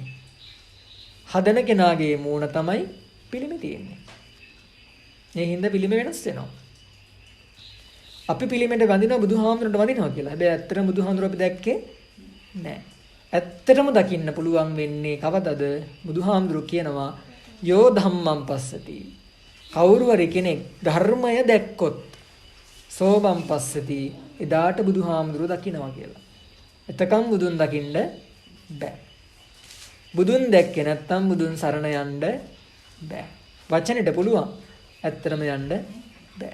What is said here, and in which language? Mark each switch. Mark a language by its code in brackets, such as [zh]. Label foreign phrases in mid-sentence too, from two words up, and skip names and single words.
[si] හදන කෙනාගේ මූණ තමයි පිළිමේ තියෙන්නේ. ඒ හින්දා පිළිම වෙනස් වෙනවා. අපි පිළිමෙට වඳිනවා බුදුහාමුදුරන්ට වඳිනවා කියලා. හැබැයි ඇත්තටම බුදුහාමුදුර අපි දැක්කේ නැහැ. ඇත්තටම දකින්න පුළුවන් වෙන්නේ කවදද? බුදුහාමුදුරු කියනවා [pi] යෝ ධම්මං පස්සති. [si] කවුරු හරි කෙනෙක් ධර්මය දැක්කොත් [pi] සෝබං පස්සති. [si] එදාට බුදුහාමුදුරු දකින්නවා කියලා. එතකන් බුදුන් දකින්න බෑ. බුදුන් දැක්කේ නැත්තම් බුදුන් සරණ යන්න බෑ. වචනෙට පුළුවන්. ඇත්තටම යන්න බෑ.